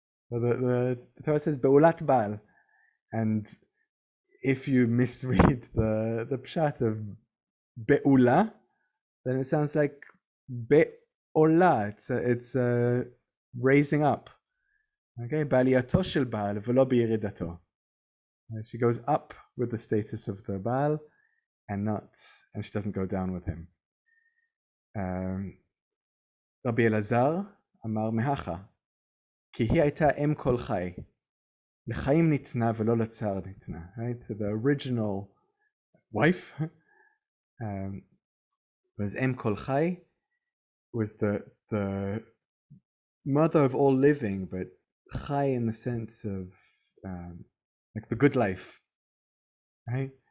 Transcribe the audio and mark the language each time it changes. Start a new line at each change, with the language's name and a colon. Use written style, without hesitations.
English: The Torah says beulat baal, and if you misread the pshat of beula, then it sounds like be'ola. It's raising up. Okay,
Hebrew: ba'aliyato shel baal v'lo b'yiridato.
English: She goes up with the status of the baal, and she doesn't go down with him.
Hebrew: Rabbi Elazar amar mehacha, ki hi הייתה אם כל חי, לחיים ניתנה ולא לצער ניתנה.
English: Right, so the original wife was אם כל חי, was the mother of all living, but chai in the sense of like the good life, right?